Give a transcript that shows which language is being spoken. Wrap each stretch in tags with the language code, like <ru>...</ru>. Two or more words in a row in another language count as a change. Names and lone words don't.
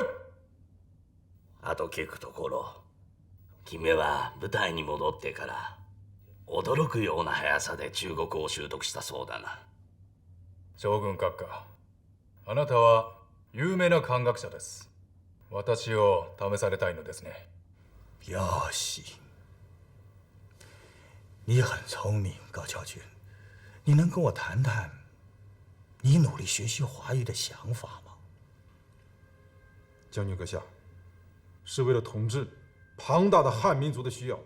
<ja>あと聞くところ、君は部隊に戻ってから驚くような速さで中国を習得したそうだな。将軍閣下、あなたは有名な漢学者です。私を試されたいのですね。</ja> <zh>耀西，你很聪明，高桥君，你能跟我谈谈你努力学习华语的想法吗？将军阁下，是为了统治庞大的汉民族的需要。</zh>